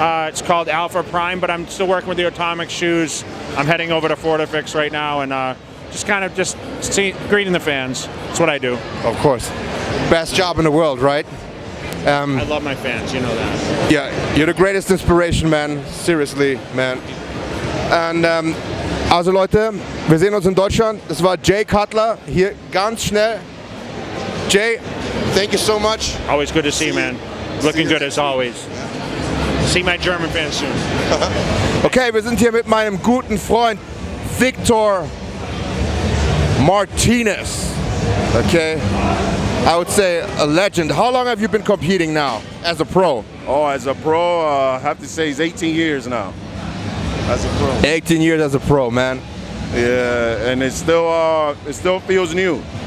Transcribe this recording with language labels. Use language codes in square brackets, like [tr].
[en] It's called Alpha Prime, but I'm still working with the Atomic shoes. I'm heading over to Fortifix right now, and just greeting the fans. That's what I do. Of course. Best job in the world, right? I love my fans, you know that. Yeah, you're the greatest inspiration, man. Seriously, man. [de] Und also Leute, wir sehen uns in Deutschland. Das war Jay Cutler hier ganz schnell. [en] Jay, thank you so much. Always good to see you, man. Looking good as always. See my German fans soon. [de] Okay, wir sind hier mit meinem guten Freund Victor Martinez. [en] Okay, I would say a legend. How long have you been competing now as a pro? Oh, as a pro, I have to say it's 18 years now. As a pro. 18 years as a pro, man. Yeah, and it still feels new.